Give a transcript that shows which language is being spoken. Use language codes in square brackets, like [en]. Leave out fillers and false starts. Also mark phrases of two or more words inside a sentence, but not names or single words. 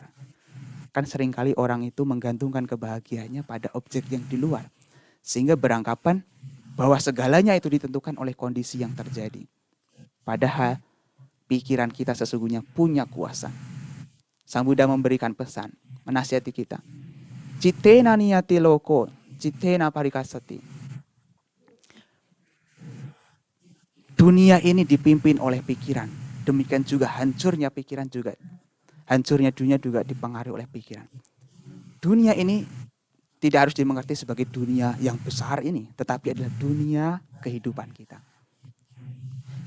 [id] Kan seringkali orang itu menggantungkan kebahagiaannya pada objek yang di luar. Sehingga beranggapan bahwa segalanya itu ditentukan oleh kondisi yang terjadi. Padahal pikiran kita sesungguhnya punya kuasa. Sang Buddha memberikan pesan, menasihati kita. [pi] Cittena niyati loko, cittena parikasati. [id] Dunia ini dipimpin oleh pikiran. Demikian juga hancurnya pikiran juga. Hancurnya dunia juga dipengaruhi oleh pikiran. Dunia ini tidak harus dimengerti sebagai dunia yang besar ini, tetapi adalah dunia kehidupan kita.